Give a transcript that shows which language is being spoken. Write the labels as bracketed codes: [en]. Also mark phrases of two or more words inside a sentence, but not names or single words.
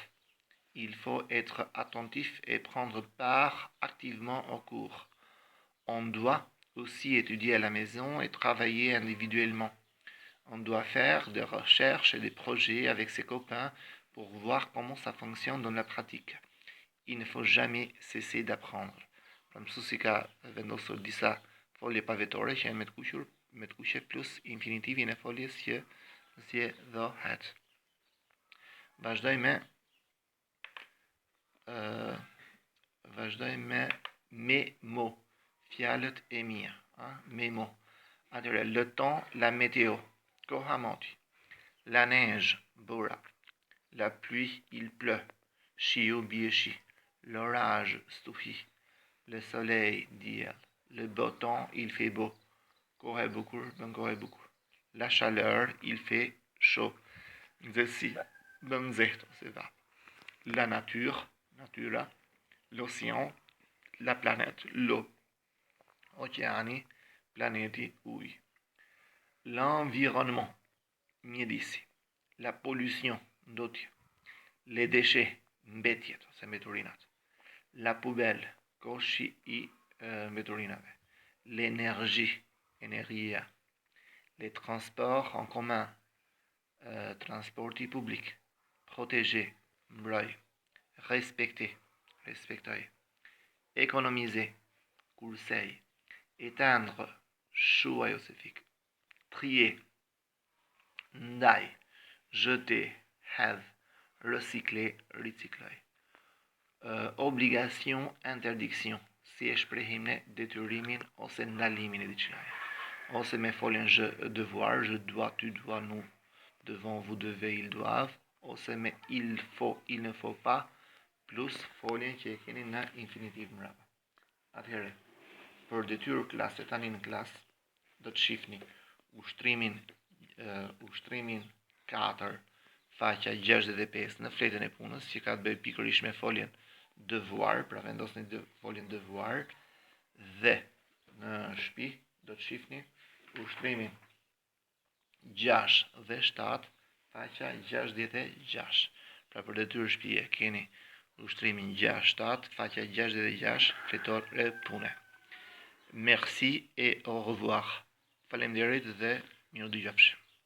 [fr] Il faut être attentif et prendre part activement au cours. On doit aussi étudier à la maison et travailler individuellement. On doit faire des recherches et des projets avec ses copains pour voir comment ça fonctionne dans la pratique. il ne faut jamais cesser d'apprendre. [sq] Pra mësu si ka vendosur disa folje pavetore që janë me të kuqe plus infinitivin e foljes që zgjedhohet. Vazhdoj me mo, fjalët e mia, me mo. Atëre, [fr] le temps, la météo, [sq] koha moti. [fr] La neige, bura. La pluie, il pleut. [sq] Shiu bie shi. [fr] L'orage, stufi. Le soleil, diel. Le beau temps, il fait beau. [sq] Kohe bukur, bën kohe bukur. [fr] La chaleur, il fait chaud. [sq] Nxehtësi, bën nxehtë ose vap. [fr] La nature, natura. L'océan, la planète, l'eau. [sq] Oqeani, planeti, uji. [fr] L'environnement, mjedisi. La pollution, ndotje. Les déchets, [sq] mbetjet ose mbeturinat. [fr] La poubelle, [sq] koshi i mbeturinave. [fr] L'énergie, energia. Les transports en commun, [sq] transporti public. [fr] Protéger, [sq] mbroj. Respecter, respektoj. Économiser, kursej. Éteindre, shuaj ose fik. Trier, ndaj. Jeter, hedh. Recycler, ricykloj. [fr] Obligation, interdiction. [sq] Si e shprehim ne detyrimin ose ndalimin e diçkaje. Ose me foljen devoir, [fr] je dois, tu dois, nous devons, vous devez, ils doivent. [sq] Ose me [fr] il faut, il ne faut pas, [sq] plus foljen që e keni në infinitiv mbrapa. Atëherë, për detyrë klase, tani në klasë, do të shihni ushtrimin 4, faqja 65 në fletën e punës, që ka të bëjë pikërisht me foljen devoir, pra vendosni foljen devoir, dhe në shtëpi do të shihni ushtrimin 6 dhe 7, faqja 66. Pra për detyrë shtëpie keni ushtrimin 6-7, faqja 66, fletor e pune. [fr] Merci et au revoir. [sq] Faleminderit dhe mirë dëgjofshi.